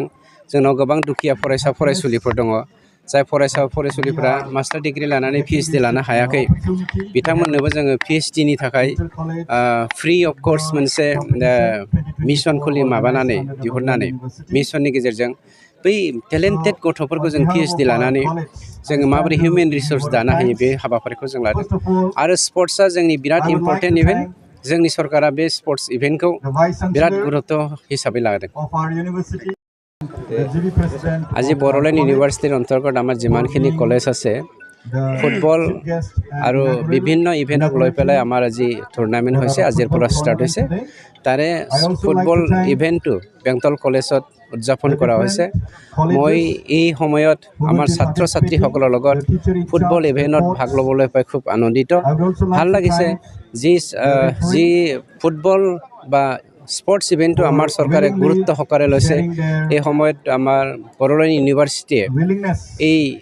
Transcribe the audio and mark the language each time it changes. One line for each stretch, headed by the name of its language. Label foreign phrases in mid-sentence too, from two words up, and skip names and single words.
Bodo: जोंनाव गोबां दुखिया फरायसा फरायसुलिफोर दङ जाय फरायसा फरायसुलिफोरा
English: master degree
Bodo: लानानै PhD लानो हायाखै बिथांमोननोबो जोङो PhDनि थाखाय
English: free of cost
Bodo: मोनसे मिशन खुलि माबानानै दिहुननानै मिशननि गेजेरजों बै टेलेन्टेड गथ'फोरखौ जों PhD लानानै जोङो माबोरै
English: human resource
Bodo: दानो हायो बे हाबाफारिखौ जों लादों आरो स्पर्ट्सआ जोंनि बिराद
English: important event
Bodo: जोंनि सरकारा बे
English: sports eventखौ
Bodo: बिराद गुरुत्व हिसाबै लादों
Assamese: আজি বড়োলেণ্ড ইউনিভাৰ্চিটিৰ অন্তৰ্গত আমাৰ যিমানখিনি কলেজ আছে ফুটবল আৰু বিভিন্ন ইভেণ্টক লৈ পেলাই আমাৰ আজি টুৰ্ণামেণ্ট হৈছে আজিৰ পৰা ষ্টাৰ্ট হৈছে তাৰে
English: football eventটো
Assamese: বেংটল কলেজত উদযাপন কৰা হৈছে মই এই সময়ত আমাৰ ছাত্ৰ ছাত্ৰীসকলৰ লগত
English: football eventত
Assamese: ভাগ ল'বলৈ পাই খুব আনন্দিত ভাল লাগিছে যি ফুটবল বা
English: sports eventটো
Assamese: আমাৰ চৰকাৰে গুৰুত্ব সহকাৰে লৈছে এই সময়ত আমাৰ বড়োলেণ্ড ইউনিভাৰ্চিটিয়ে এই